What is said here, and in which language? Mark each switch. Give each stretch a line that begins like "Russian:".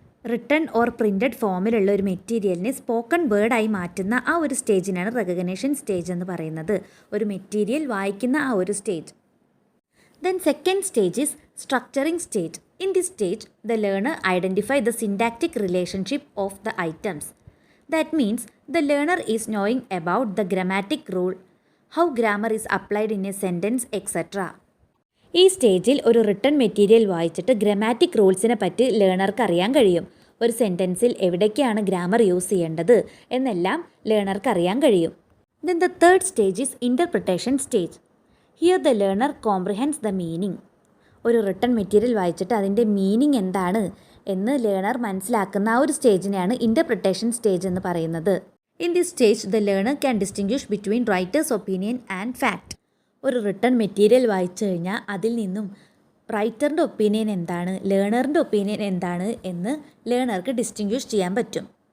English: written or printed
Malayalam: ഫോമിലുള്ള ഒരു മെറ്റീരിയലിനെ സ്പോക്കൺ വേർഡായി മാറ്റുന്ന ആ ഒരു സ്റ്റേജിനാണ് റെക്കഗ്നിഷൻ സ്റ്റേജ് എന്ന് പറയുന്നത്. ഒരു മെറ്റീരിയൽ വായിക്കുന്ന ആ ഒരു stage.
English: Then second stage is structuring stage. In this stage the learner identify the syntactic relationship of the items. That means the learner is knowing about the grammatic rule, how grammar is applied in a sentence, etc.
Malayalam: ഈ സ്റ്റേജിൽ ഒരു written material വായിച്ചിട്ട് grammatic റൂൾസിനെ പറ്റി ലേണർക്ക് അറിയാൻ കഴിയും. ഒരു സെൻറ്റൻസിൽ എവിടേക്കാണ് grammar use ചെയ്യേണ്ടത് എന്നെല്ലാം ലേണർക്ക് അറിയാൻ കഴിയും.
English: Then the third stage is interpretation stage. Here the learner comprehends the meaning.
Malayalam: ഒരു റിട്ടൺ മെറ്റീരിയൽ വായിച്ചിട്ട് അതിൻ്റെ മീനിങ് എന്താണ് എന്ന് ലേണർ മനസ്സിലാക്കുന്ന ആ ഒരു സ്റ്റേജിനെയാണ് ഇൻ്റർപ്രിട്ടേഷൻ സ്റ്റേജ് എന്ന് പറയുന്നത്.
English: In this stage the learner can distinguish between writer's opinion and fact.
Malayalam: ഒരു റിട്ടൺ മെറ്റീരിയൽ വായിച്ചു കഴിഞ്ഞാൽ അതിൽ നിന്നും റൈറ്ററിൻ്റെ ഒപ്പീനിയൻ എന്താണ്, ലേണറിൻ്റെ ഒപ്പീനിയൻ എന്താണ് എന്ന് ലേണർക്ക് ഡിസ്റ്റിങ്ക്വിഷ് ചെയ്യാൻ പറ്റും.